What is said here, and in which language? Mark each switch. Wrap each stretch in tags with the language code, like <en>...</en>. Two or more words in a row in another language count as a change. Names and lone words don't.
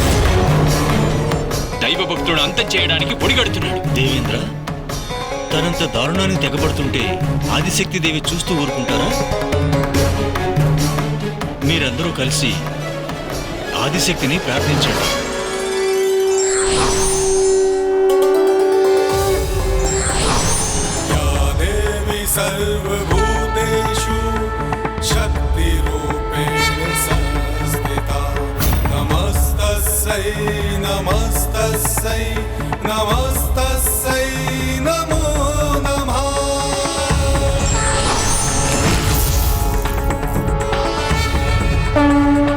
<te>దైవభక్తుడు అంతం చేయడానికి పొడిగడుతున్నాడు. దేవేంద్ర, తనంత దారుణానికి తెగబడుతుంటే ఆదిశక్తి దేవి చూస్తూ ఊరుకుంటారా? మీరందరూ కలిసి ఆదిశక్తిని ప్రార్థించండి.</te> <sa>सर्वभूतेषु शक्तिरूपेण संस्थिता नमस्तस्यै नमस्तस्यै नमस्तस्यै नमो नमः।</sa>